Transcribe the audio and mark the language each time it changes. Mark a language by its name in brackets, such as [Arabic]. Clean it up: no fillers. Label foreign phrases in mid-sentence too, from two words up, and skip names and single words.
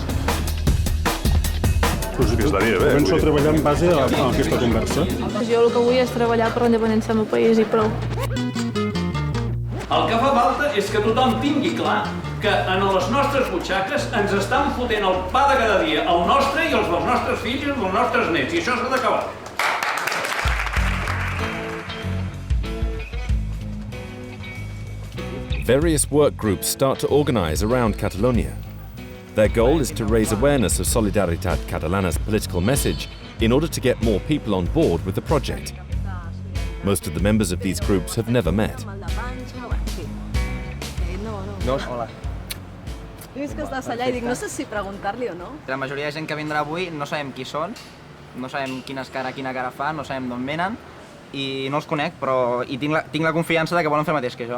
[Catalan] Començo a treballar en base a aquesta conversa. Jo el que vull és treballar per la independència del meu país i prou. El que fa falta és que tothom tingui clar que en les nostres butxaques ens estan fotent el pa de cada dia, el nostre i els dels nostres fills i els dels nostres nets, i això s'ha d'acabar. [English] Various work groups start to organize around Catalonia. Their goal is to raise awareness of Solidaritat Catalana's political message in order to get more people on board with the project. Most of the members of these groups have never met. [Catalan] Hola. He vist que estàs allà i dic, no sé si preguntar-li o no. La majoria de gent que vindrà avui no sabem qui són, no sabem quina cara fan, no sabem d'on venen i no els conec, però tinc la confiança de que volen fer el mateix que jo.